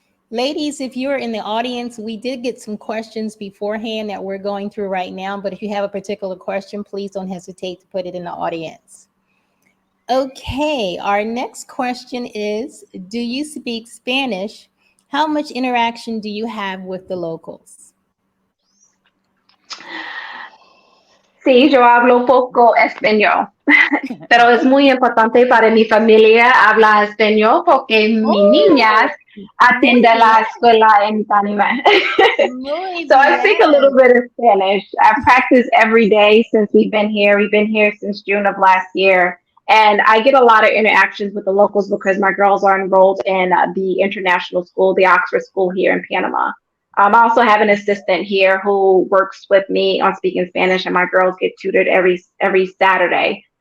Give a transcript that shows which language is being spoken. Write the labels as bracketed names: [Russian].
[English] Ladies, if you're in the audience, we did get some questions beforehand that we're going through right now, but if you have a particular question, please don't hesitate to put it in the audience. Okay, our next question is, do you speak Spanish? How much interaction do you have with the locals? [Spanish] Sí, yo hablo poco español, pero es muy importante para mi familia hablar español porque mi niñas atiende la escuela en Panama. [English] So I speak a little bit of Spanish. I practice every day since we've been here. We've been here since June of last year. And I get a lot of interactions with the locals because my girls are enrolled in the international school, the Oxford School here in Panama. I also have an assistant here who works with me on speaking Spanish, and my girls get tutored every Saturday.